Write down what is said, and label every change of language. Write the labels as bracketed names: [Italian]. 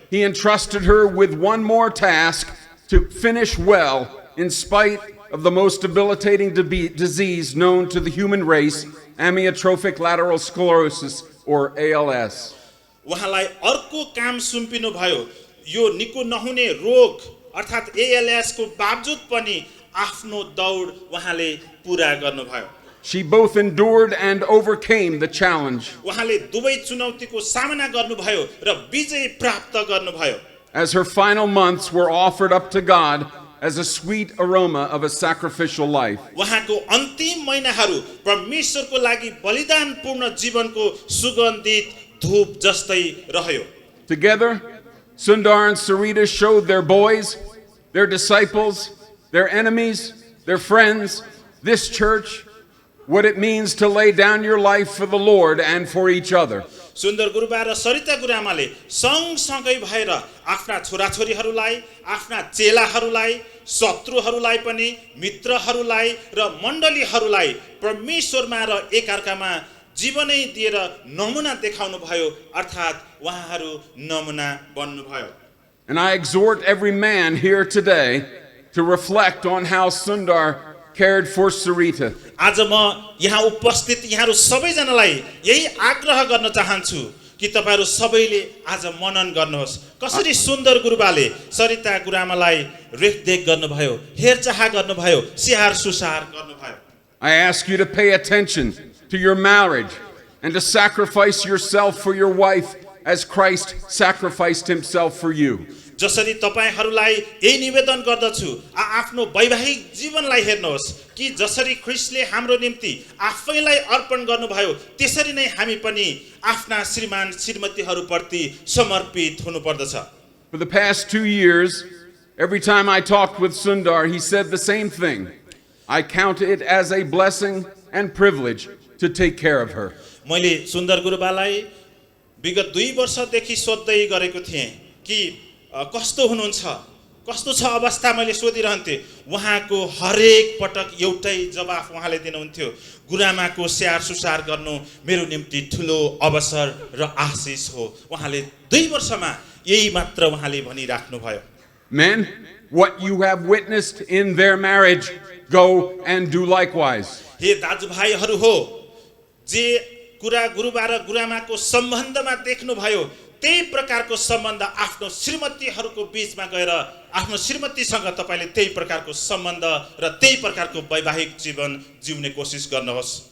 [English] He entrusted her with one more task to finish well in spite of the most debilitating disease known to the human race, amyotrophic lateral sclerosis, or ALS. [Nepali] उहाँलाई अर्को काम सुम्पिनु भयो, यो निको नहुने रोग अर्थात् ALS को बावजुद पनि आफ्नो दौड उहाँले पूरा गर्नुभयो। [English] She both endured and overcame the challenge. [Nepali] उहाँले दुवै चुनौतीको सामना गर्नुभयो र विजय प्राप्त गर्नुभयो। [English] As her final months were offered up to God as a sweet aroma of a sacrificial life. [Nepali] उहाँको अन्तिम महिनाहरू परमेश्वरको लागि बलिदानपूर्ण जीवनको सुगन्धित धूप जस्तै रह्यो। [English] Together, Sundar and Sareeta showed their boys, their disciples, their enemies, their friends, this church, what it means to lay down your life for the Lord and for each other. [Nepali] सुन्दर गुरुबा र सरिता गुरुआमाले सँगसँगै भएर आफ्ना छोराछोरीहरूलाई, आफ्ना चेलाहरूलाई, शत्रुहरूलाई पनि, मित्रहरूलाई र मण्डलीहरूलाई परमेश्वरमा र एकअर्कामा जीवनै दिएर नमुना देखाउनु भयो, अर्थात् उहाँहरू नमुना बन्नुभयो। [English] And I exhort every man here today to reflect on how Sundar cared for Sareeta. [Nepali] आज म यहाँ उपस्थित यहाँहरू सबैजनालाई यही आग्रह गर्न चाहन्छु कि तपाईहरु सबैले आज मनन गर्नुहोस् कसरी सुन्दर गुरुबाले सरिता गुरुआमालाई रेखदेख गर्नुभयो, हेरचाह गर्नुभयो, स्याहार सुसार गर्नुभयो। [English] I ask you to pay attention to your marriage and to sacrifice yourself for your wife as Christ sacrificed himself for you. [Nepali] जसरी तपाईहरुलाई यही निवेदन गर्दछु, आफ्नो वैवाहिक जीवनलाई हेर्नुहोस् कि जसरी ख्रीष्टले हाम्रो निम्ति आफैलाई अर्पण गर्नुभयो त्यसरी नै हामी पनि आफ्ना श्रीमान श्रीमतीहरुप्रति समर्पित हुनुपर्दछ। [English] For the past 2 years, every time I talked with Sundar, he said the same thing. I count it as a blessing and privilege to take care of her. [Nepali] मैले सुन्दर गुरुबालाई विगत 2 वर्षदेखि सोध्दै गरेको थिएँ कि कस्तो हुनुहुन्छ, कस्तो छ अवस्था मैले सोधिरहन्थे। उहाँको हरेक पटक एउटै जवाफ उहाँले दिनुहुन्थ्यो, गुरुआमाको स्याहार सुसार गर्नु मेरो निम्ति ठुलो अवसर र आशिष हो। उहाँले 2 वर्षमा यही मात्र उहाँले भनिराख्नु भयो। [English] Men, what you have witnessed in their marriage, go and do likewise. [Nepali] हे दाजुभाइहरू हो, जे कुरा गुरुबा र गुरुआमाको सम्बन्धमा देख्नु भयो त्यही प्रकारको सम्बन्ध आफ्नो श्रीमतीहरूको बीचमा गएर आफ्नो श्रीमतीसँग तपाईले त्यही प्रकारको सम्बन्ध र त्यही प्रकारको वैवाहिक जीवन जिउने कोसिस गर्नुहोस्।